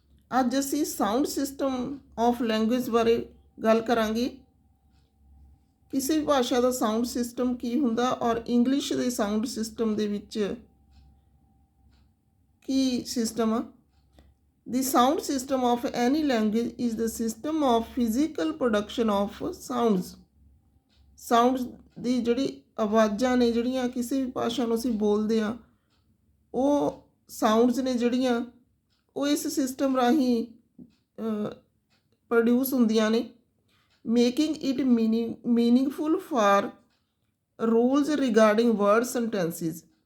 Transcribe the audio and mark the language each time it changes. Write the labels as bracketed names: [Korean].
[Punjabi] ਅੱਜ ਅਸੀਂ sound system of language ਬਾਰੇ ਗੱਲ ਕਰਾਂਗੇ। ਕਿਸੇ ਵੀ ਭਾਸ਼ਾ ਦਾ ਸਾਊਂਡ ਸਿਸਟਮ ਕੀ ਹੁੰਦਾ ਔਰ ਇੰਗਲਿਸ਼ ਦੇ ਸਾਊਂਡ ਸਿਸਟਮ ਦੇ ਵਿੱਚ ਕੀ ਸਿਸਟਮ ਆ। [English] The sound system of any language is the system of physical production of sounds. [Punjabi] Sounds ਦੀ ਜਿਹੜੀ ਆਵਾਜ਼ਾਂ ਨੇ ਜਿਹੜੀਆਂ ਕਿਸੇ ਵੀ ਭਾਸ਼ਾ ਨੂੰ ਅਸੀਂ ਬੋਲਦੇ ਹਾਂ ਉਹ ਸਾਊਂਡਸ ਨੇ ਜਿਹੜੀਆਂ ਉਹ ਇਸ ਸਿਸਟਮ ਰਾਹੀਂ ਪ੍ਰੋਡਿਊਸ ਹੁੰਦੀਆਂ ਨੇ। [English] Making it meaningful for rules regarding word sentences.